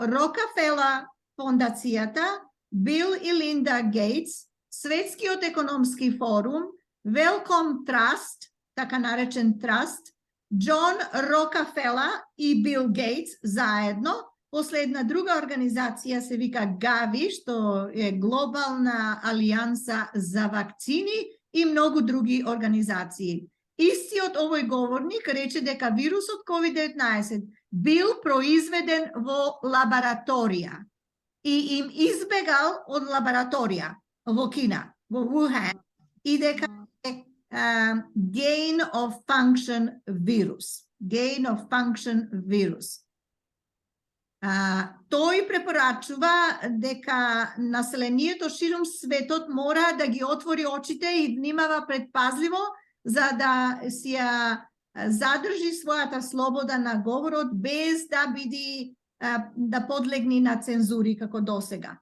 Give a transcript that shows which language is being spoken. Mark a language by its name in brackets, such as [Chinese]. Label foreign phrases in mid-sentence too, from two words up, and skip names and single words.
[Macedonian] Рокафела фондацијата, Бил и Линда Гейтс, Светскиот економски форум, Велком Траст, така наречен траст, Џон Рокафела и Бил Гейтс заедно, после една друга организација се вика ГАВИ, што е Глобална алијанса за вакцини, и многу други организации. Истиот овој говорник рече дека вирусот COVID-19 бил произведен во лабораторија и им избегал од лабораторија во Кина, во Wuhan, и дека е [English] gain of function [Macedonian] вирус. Тој препорачува дека населението ширум светот мора да ги отвори очите и внимава предпазливо за да си ја задржи својата слобода на говорот без да биде да подлегни на цензури како досега.